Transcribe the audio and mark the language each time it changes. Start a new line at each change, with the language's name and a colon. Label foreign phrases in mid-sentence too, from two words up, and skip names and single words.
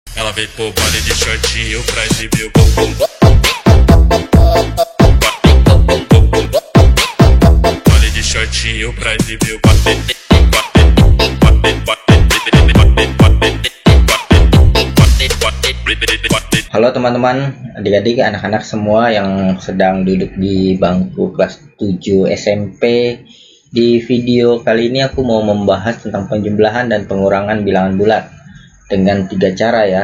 Portuguese: Ela veio pro baile de shortinho pra exibir o bumbum. Baile de shortinho pra exibir o
Indonesian: Halo teman-teman, adik-adik, anak-anak semua yang sedang duduk di bangku kelas 7 SMP. Di video kali ini aku mau membahas tentang penjumlahan dan pengurangan bilangan bulat dengan 3 cara ya.